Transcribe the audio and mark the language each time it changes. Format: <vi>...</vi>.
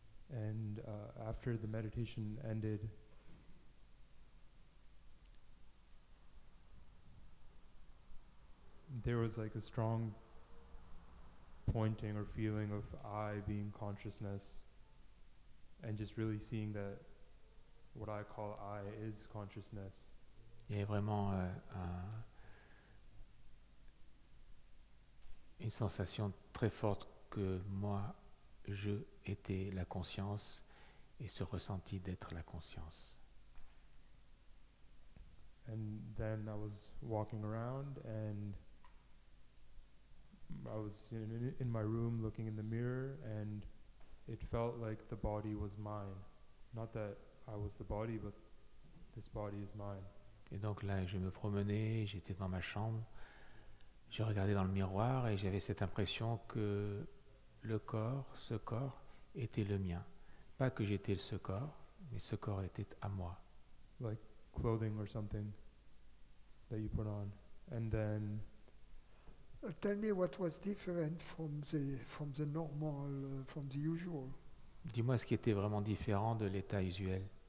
<en>And after the meditation ended, there was like a strong pointing or feeling of I being consciousness, and just really seeing that what I call I is consciousness.</en> <fr>Il y avait vraiment une sensation très forte que moi, je étais la conscience, et ce ressenti d'être la conscience.</fr> <en>And then I was walking around, and I was in my room looking in the mirror, and it felt like the body was mine. Not that I was the body, but this body is mine.</en> <fr>Et donc là, je me promenais, j'étais dans ma chambre, je regardais dans le miroir et j'avais cette impression que ce corps, était le mien. Pas que j'étais ce corps, mais ce corps était à moi.</fr> <en>Like clothing or something that you put on. And then Tell me what was different from the normal, from the usual.</en> <fr>Dis-moi ce qui était vraiment différent de l'état usuel.</fr>